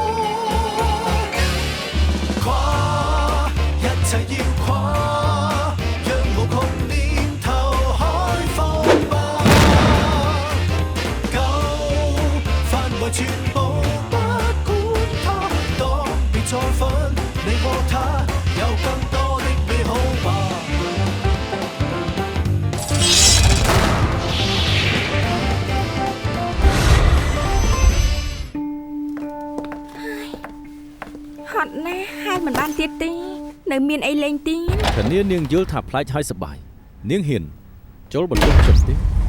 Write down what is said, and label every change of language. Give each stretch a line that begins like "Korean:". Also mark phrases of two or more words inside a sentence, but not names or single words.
Cantonese: 跨一切要跨，讓無窮念頭開放吧。舊範圍全部不管它，當別再分你和他，有更多的美好吧。
Khmer: ហត់ណាស់ហើយមិនបានទៀតទេនៅមានអីលេងទៀតធានានាងយល់ថាផ្លាច់ហើយសប្បាយនាងហ៊ានចូលបន្ទប់ខ្ញុំទេ